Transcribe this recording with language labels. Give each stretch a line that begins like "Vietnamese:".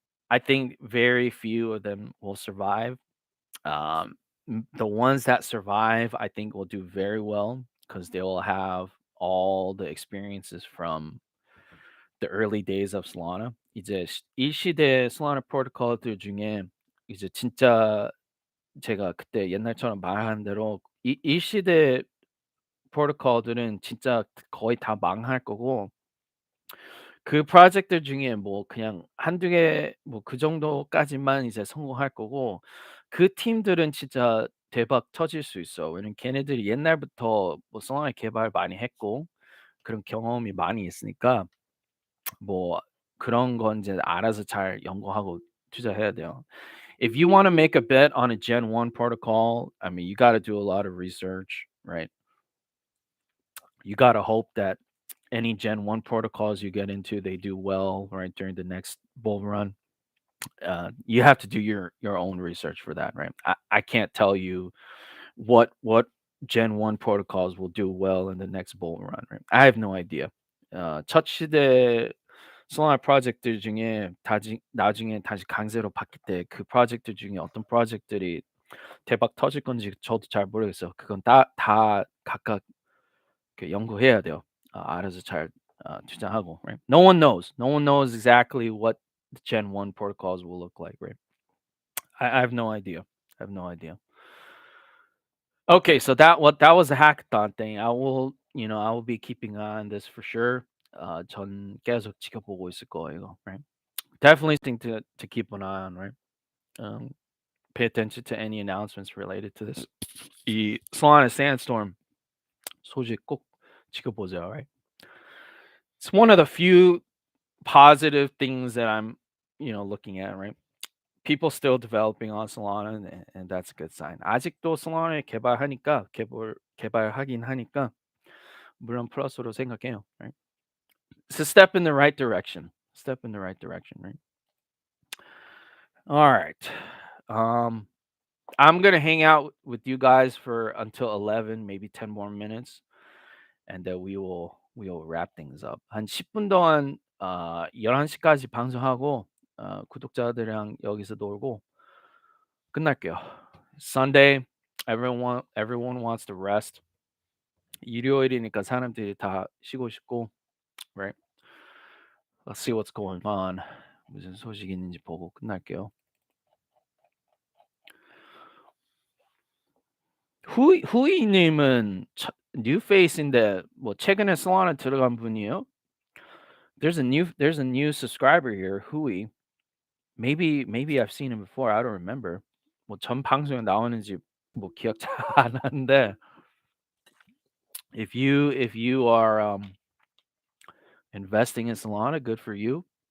English: I think very few of them will survive. Um, the ones that survive, I think, will do very well because they will have all the experiences from the early days of Solana.
Korean: 이제 이 시대 Solana 프로토콜들 중에 이제 진짜 제가 그때 옛날처럼 말한 대로 이 시대 프로토콜들은 진짜 거의 다 망할 거고 그 프로젝트들 중에 뭐 그냥 한두 개 뭐 그 정도까지만 이제 성공할 거고 그 팀들은 진짜 대박 터질 수 있어. 왜냐면 걔네들이 옛날부터 뭐 Solana 개발 많이 했고 그런 경험이 많이 있으니까 뭐 그런 건 이제 알아서 잘 연구하고 투자해야 돼요.
English: If you wanna make a bet on a Gen 1 protocol, I mean, you gotta do a lot of research, right? You gotta hope that any Gen 1 protocols you get into, they do well, right, during the next bull run. You have to do your own research for that, right? I can't tell you what Gen 1 protocols will do well in the next bull run, right? I have no idea.
Korean: 첫 시대 솔라나 프로젝트 중에 나중에 다시 강제로 바뀔 때 그 프로젝트 중에 어떤 프로젝트들이 대박 터질 건지 저도 잘 모르겠어요. 그건 다 각각 연구해야 돼요. 알아서 잘 투자하고, right?
English: No one knows. No one knows exactly what the Gen 1 protocols will look like, right? I have no idea. I have no idea. Okay, so that was a hackathon thing. I will be keeping an eye on this for sure.
Korean: 전 계속 지켜보고 있을 거예요, right?
English: Definitely thing to keep an eye on, right? Um, pay attention to any announcements related to this.
Korean: 이 Solana Sandstorm 소식 꼭 지켜보세요, right?
English: It's one of the few positive things that I'm, looking at, right? People still developing on Solana, and that's a good sign.
Korean: 아직도 Solana 개발하긴 하니까 물론 플러스로 생각해요, right?
English: It's a step in the right direction. Step in the right direction, right? All right. Um, I'm gonna hang out with you guys for until 11, maybe 10 more minutes, and then we will wrap things up.
Korean: 한 10분 동안 11시까지 방송하고 구독자들이랑 여기서 놀고 끝날게요.
English: Sunday, everyone wants to rest.
Korean: 일요일이니까 사람들이 다 쉬고 싶고, right?
English: Let's see what's going on.
Korean: 무슨 소식이 있는지 보고 끝날게요. 후이님은 뉴페이스인데 뭐 최근에 솔라나 들어간 분이에요?
English: There's a new subscriber here, Hui. Maybe I've seen him before. I don't remember.
Korean: 뭐 전 방송에 나오는지 뭐 기억 잘 안 나는데
English: if you are investing in Solana, good for you.